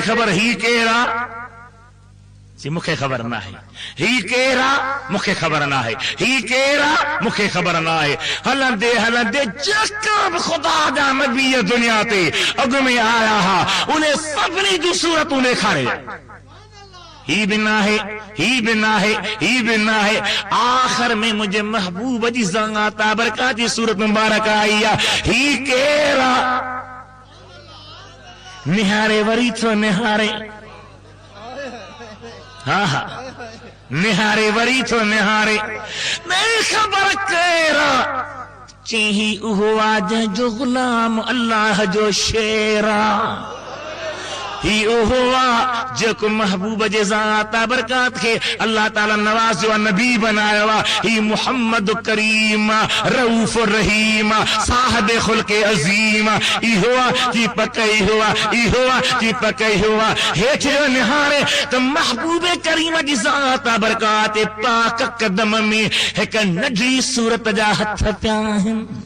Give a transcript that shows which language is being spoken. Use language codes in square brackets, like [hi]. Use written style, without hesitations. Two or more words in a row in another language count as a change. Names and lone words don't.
[sd] ख़बर ही केरु आहे जी मूंखे ख़बर न आहे ही केरु आहे मूंखे ख़बर न आहे ही केरु आहे मूंखे ख़बर न आहे हलंदे हलंदे जेका बि ख़ुदा जा नबी दुनिया ते अॻु में आया हुआ उन सभिनी जूं सूरतूं ॾेखारे ही भी ना है ही भी ना है ही भी ना है आखिर में मुझे महबूब जी ज़ात बरकत की सूरत मुबारक आई है ही केरा निहारे वरी थो निहारे हाँ हाँ निहारे वरी थो निहारे नहीं खबर केरा चही उहो आज जो गुलाम अल्लाह जो शेरा ही ओहो आहे जेको महबूब जे ज़ात बरकत खे अल्लाह ताला नवाज़ियो नबी बनायो आहे ही मुहम्मद करीम रऊफ़ रहीम साहिब खुल्क़ अज़ीम इहो आहे जी पक इहो आहे जी पक इहो आहे हेठि जो निहारे त महबूब करीम जी ज़ात बरकत पाक कदम में हिकु नंढी सूरत जा हथ पिया आहिनि